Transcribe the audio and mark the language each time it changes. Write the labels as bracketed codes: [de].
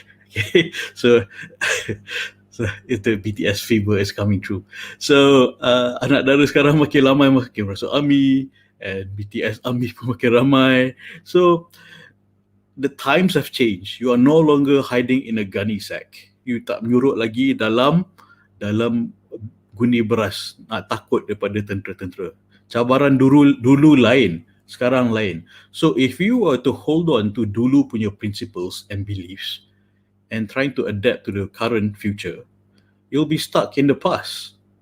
[en] Okay, so it's the BTS fever is coming true. [ms] So anak dara sekarang makin lama makin masuk army, and BTS army pun makin ramai. [en] So the times have changed. You are no longer hiding in a gunny sack. [ms] You tak menyurut lagi dalam guni beras, nak takut daripada tentera-tentera. Cabaran dulu lain, sekarang lain. [en] So if you were to hold on to [ms] dulu punya [en] principles and beliefs and trying to adapt to the current future, you'll be stuck in the past.